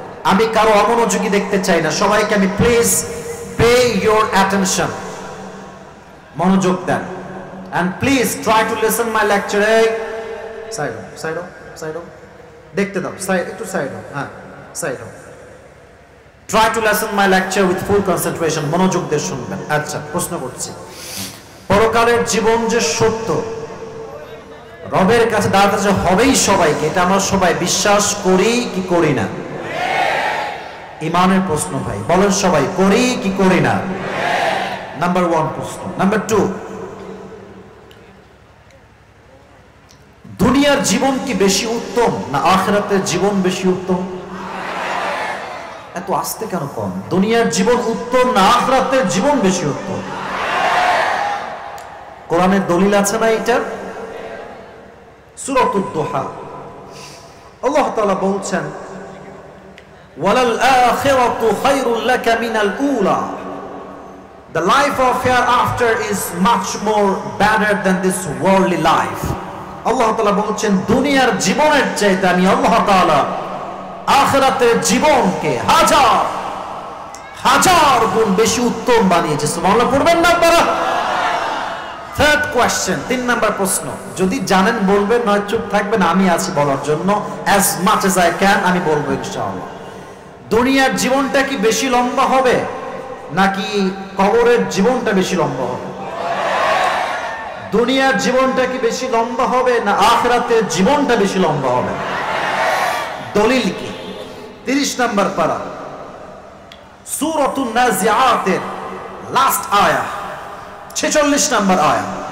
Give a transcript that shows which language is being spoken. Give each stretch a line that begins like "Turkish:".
Bangla: আমি কারো অমনোযোগী দেখতে চাই না। সবাইকে আমি
English: please pay your attention,
Bangla: মনোযোগ দেন,
English: and please try to listen my lecture.
Bangla: এই সাইড দেখতে দাও, সাইড একটু সাইড, হ্যাঁ side.
English: Try to listen my lecture with full concentration,
Bangla: মনোযোগ দিয়ে শুনবেন। আচ্ছা, প্রশ্ন করছি, পরকালের জীবন যে সত্য, রবের কাছে দাঁড়াতে যে হবেই সবাইকে, এটা আমরা সবাই বিশ্বাস করি কি করি না? ইমানের প্রশ্ন ভাই, বলেন সবাই করি কি করি না? নাম্বার 1 প্রশ্ন। নাম্বার 2, দুনিয়ার জীবন কি বেশি উত্তম না আখিরাতের জীবন বেশি উত্তম? এত আস্তে কেন কম? দুনিয়ার জীবন উত্তম না আখিরাতের জীবন বেশি উত্তম? কোরআনের দলিল আছে না এটা? সূরাতুদ দুহা, আল্লাহ তাআলা বলছেন,
Arabic: ওয়ালাল আখিরাতু খায়রুল লাকা মিনাল উলা,
English: the life of hereafter is much more better than this worldly life.
Bangla: আল্লাহ তাআলা বলছেন, দুনিয়ার জীবনের চাইতে আমি আল্লাহ তাআলা আখিরাতের জীবনকে হাজার হাজার গুণ বেশি উত্তম বানিয়েছে। সুবহানাল্লাহ পড়বেন না আপনারা? থার্ড কোয়েশ্চেন, 3 নাম্বার প্রশ্ন। যদি জানেন বলবেন, নয় চুপ থাকবেন, আমি আছি বলার জন্য।
English: as much as I can
Bangla: আমি বলবো ইনশাআল্লাহ। দুনিয়ার জীবনটা কি বেশি লম্বা হবে নাকি কবরের জীবনটা বেশি লম্বা হবে? দুনিয়ার জীবনটা কি বেশি লম্বা হবে না আখিরাতের জীবনটা বেশি লম্বা হবে? দলিল কি? 30 নাম্বার পারা, সূরাতুন নাজিআতের লাস্ট আয়াত, 46 নাম্বার আয়াত।